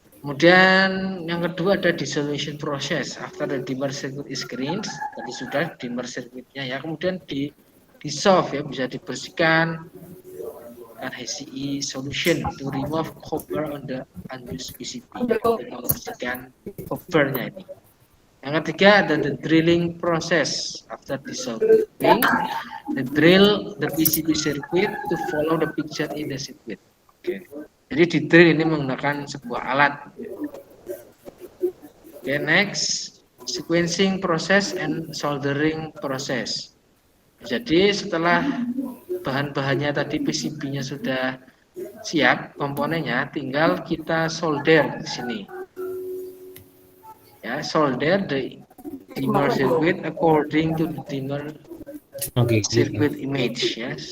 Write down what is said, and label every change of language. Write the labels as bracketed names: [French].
[Indonesian] Kemudian yang kedua ada dissolution process. [English] After the dimmer circuit is cleaned, [Indonesian] tadi sudah dimmer circuitnya ya. Kemudian di [English] dissolve [Indonesian] ya, bisa dibersihkan dengan [English] HCl solution to remove copper on the unused PCB. [Indonesian] Untuk membersihkan coppernya ini. Yang ketiga ada [English] the drilling process. After dissolving, the drill the PCB circuit to follow the picture in the circuit. Oke. [Indonesian] Jadi di drill ini menggunakan sebuah alat. [English] Oke, next sequencing process and soldering process. [Indonesian] Jadi setelah bahan-bahannya tadi PCB-nya sudah siap, komponennya tinggal kita solder di sini. [English] Ya, solder the dimmer circuit according to the dimmer circuit image ya.